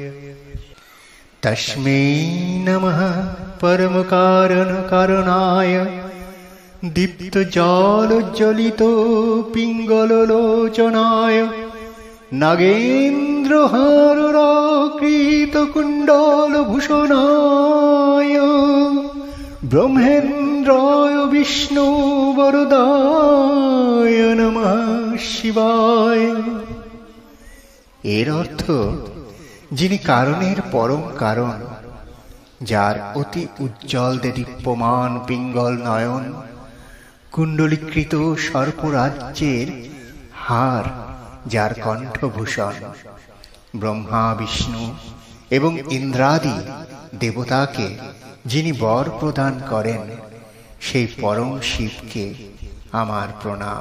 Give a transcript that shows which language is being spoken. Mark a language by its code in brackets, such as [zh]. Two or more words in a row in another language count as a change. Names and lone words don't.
[sa] तस्मै नमः परमकारणकारणाय दीप्तजालोज्ज्वलितो पिङ्गललोचनाय नागेन्द्रहाराकृतकुण्डलभूषणाय ब्रह्मेन्द्राय विष्णुवरदाय नमः शिवाय। [bn] এর অর্থ যিনি কারণের পরম কারণ, যার অতি উজ্জ্বল দীপ্যমান পিঙ্গল নয়ন, কুণ্ডলীকৃত সর্পরাজ্যের হার যার কণ্ঠভূষণ, ব্রহ্মা বিষ্ণু এবং ইন্দ্রাদি দেবতাকে যিনি বর প্রদান করেন, সেই পরম শিবকে আমার প্রণাম।